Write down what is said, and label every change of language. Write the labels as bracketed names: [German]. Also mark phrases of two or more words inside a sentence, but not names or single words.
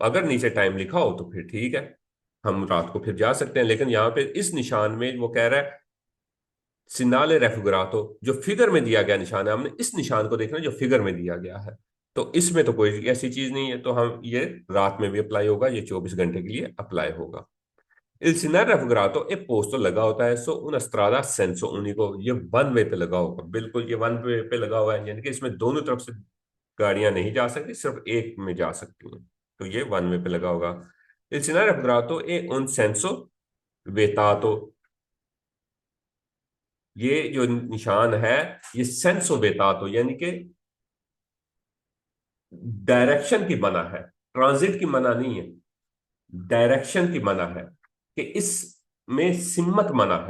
[Urdu] اگر نیچے ٹائم لکھا ہو تو پھر ٹھیک ہے، ہم رات کو پھر جا سکتے ہیں. لیکن یہاں پہ اس نشان میں وہ کہہ رہا ہے [Italian] segnale raffigurato, [Urdu] جو فگر میں دیا گیا نشان ہے، ہم نے اس نشان کو دیکھنا ہے جو فگر میں دیا گیا ہے. تو اس میں تو کوئی ایسی چیز نہیں ہے، تو ہم یہ رات میں بھی اپلائی ہوگا، یہ 24 گھنٹے کے لیے اپلائی ہوگا. [Italian] Il segnale raffigurato è posto [Urdu] لگا ہوتا ہے [Italian] su una strada senso unico, [Urdu] یہ [English] one way [Urdu] پہ لگا ہوگا، بالکل یہ [English] one way [Urdu] پہ لگا ہوا ہے، یعنی کہ اس میں دونوں طرف سے گاڑیاں نہیں جا سکتی، صرف ایک میں جا سکتی ہیں، تو یہ [English] one way [Urdu] پہ لگا ہوگا. [Italian] Il segnale raffigurato è un senso vietato, [Urdu] یہ جو نشان ہے یہ [Italian] senso vietato [Urdu] یعنی کہ ڈائریکشن کی منع ہے، ٹرانزٹ کی منع نہیں ہے، ڈائریکشن کی منع ہے، کہ اس میں سمت منع ہے.